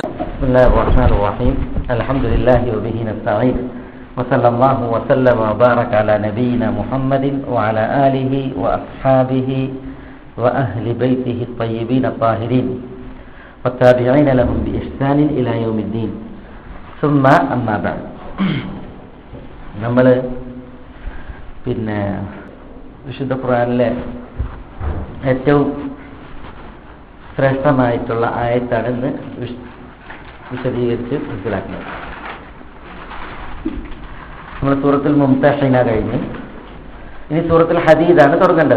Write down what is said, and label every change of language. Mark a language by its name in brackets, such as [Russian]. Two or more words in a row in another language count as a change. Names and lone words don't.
[Arabic] بسم الله الرحمن الرحيم الحمد لله وبه نستعين وصلى الله وسلم وبارك على نبينا محمد وعلى آله وأصحابه وأهل بيته الطيبين الطاهرين والتابعين لهم بإحسان إلى يوم الدين ثم أما بعد. [Malayalam] നമ്മൾ വിശുദ്ധ ഖുർആനിലെ ഏറ്റവും ശ്രേഷ്ഠമായിട്ടുള്ള ആയത്താണ് ഇന്ന് വിശദീകരിച്ച് മനസ്സിലാക്കുന്നത്. നമ്മൾ സൂറത്തുൽ മുംതഹിന കഴിഞ്ഞ് ഇനി സൂറത്തുൽ ഹദീദാണ് തുടങ്ങേണ്ടത്.